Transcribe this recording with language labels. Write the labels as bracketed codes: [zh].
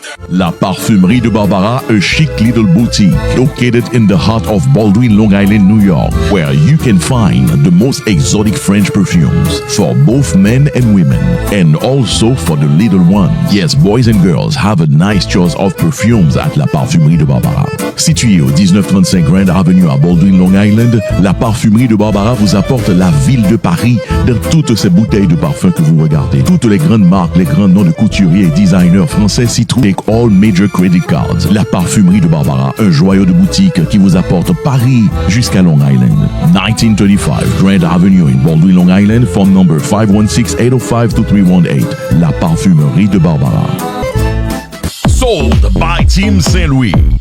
[en] La Parfumerie de Barbara, a chic little boutique located in the heart of Baldwin, Long Island, New York, where you can find the most exotic French perfumes for both men and women, and also for the little one. Yes, boys and girls have a nice choice of perfumes at La Parfumerie de Barbara. [fr] Située au 1935 Grand Avenue à Baldwin, Long Island, La Parfumerie de Barbara vous apporte la ville de Paris dans toutes ces bouteilles de parfums que vous regardez. Toutes les grandes marques, les grands noms de couturiers et designers français s'y trouvent. [en] Take all major credit cards. [fr] La Parfumerie de Barbara, un joyau de boutique qui vous apporte Paris jusqu'à Long Island. [en] 1935 Grand Avenue in Baldwin, Long Island. Phone number 516-805-2318. La Parfumerie de Barbara. Sold by Team Saint-Louis.